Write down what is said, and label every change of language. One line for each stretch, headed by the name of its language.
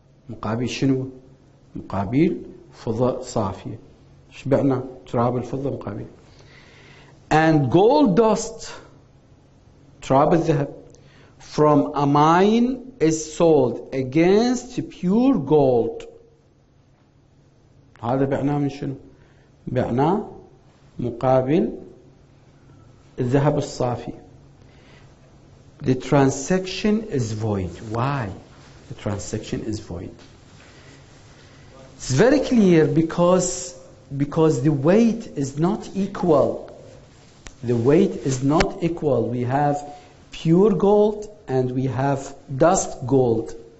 Arabic: مقابل شنو؟ مقابل فضة صافية. شبعنا تراب الفضة مقابل.
English: And gold dust,
Arabic: تراب الذهب,
English: from a mine is sold against pure gold.
Arabic: هذا بعناه من شنو؟ بعناه مقابل الذهب الصافي.
English: The transaction is void. Why? The transaction is void. It's very clear because the weight is not equal. The weight is not equal. We have pure gold and we have dust gold.